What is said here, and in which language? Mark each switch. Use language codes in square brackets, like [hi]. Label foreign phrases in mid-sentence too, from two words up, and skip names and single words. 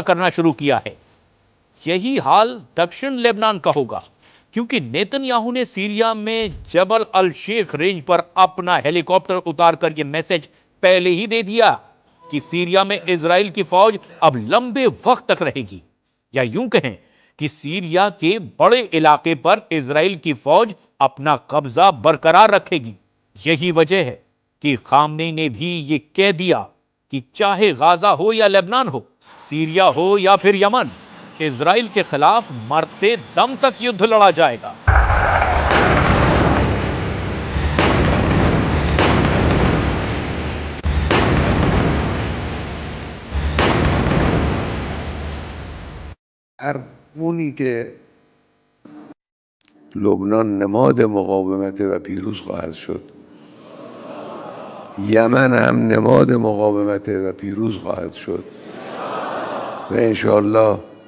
[hi] करना शुरू किया है, यही हाल दक्षिण लेबनान का होगा, क्योंकि नेतन्याहू ने सीरिया में जबल अल शेख रेंज पर अपना हेलीकॉप्टर उतार कर यह मैसेज पहले ही दे दिया कि सीरिया में इजराइल की फौज अब लंबे वक्त तक रहेगी, या यूं कहें कि सीरिया के बड़े इलाके पर इजराइल की फौज अपना कब्जा बरकरार रखेगी। यही वजह है कि खामनेई ने भी ये कह दिया कि चाहे गाजा हो या लेबनान हो, सीरिया हो या फिर यमन, इजराइल के खिलाफ मरते दम तक युद्ध लड़ा जाएगा। [fa] هر خونی که لبنان نماد مقاومت و پیروز خواهد شد، یمن هم نماد مقاومت و پیروز خواهد شد و انشاءالله